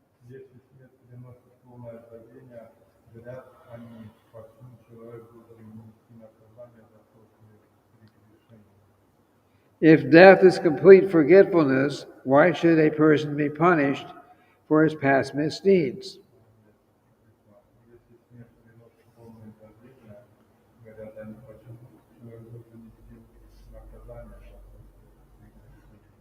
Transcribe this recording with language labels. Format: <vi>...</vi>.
<ru>Если смерть приносит полное забвение, говорят они, почему человек должен нести наказание за прошлые прегрешения.</ru> <en>If death is complete forgetfulness, why should a person be punished for his past misdeeds?</en> <ru>Если смерть приносит полное забвение, говорят они, почему человек должен нести наказание за прошлые прегрешения.</ru>